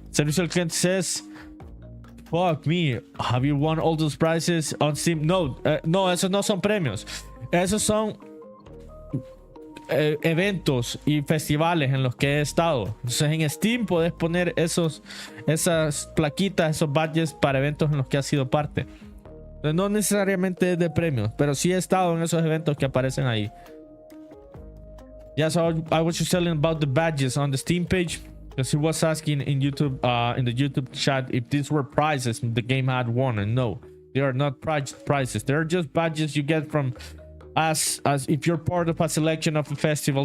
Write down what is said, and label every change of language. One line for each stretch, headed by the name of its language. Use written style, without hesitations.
English: Servicio al cliente says, fuck me, have you won all those prizes on Steam?
Spanish: No, no, esos no son premios. Esos son eventos y festivales en los que he estado. Entonces en Steam puedes poner esas plaquitas, esos badges para eventos en los que has sido parte. Entonces, no necesariamente es de premios, pero sí he estado en esos eventos que aparecen ahí.
English: Yeah, so I was just telling about the badges on the Steam page, because he was asking in YouTube, in the YouTube chat, if these were prizes the game had won, and no, they are not prizes. They're just badges you get from as if you're part of a selection of a festival.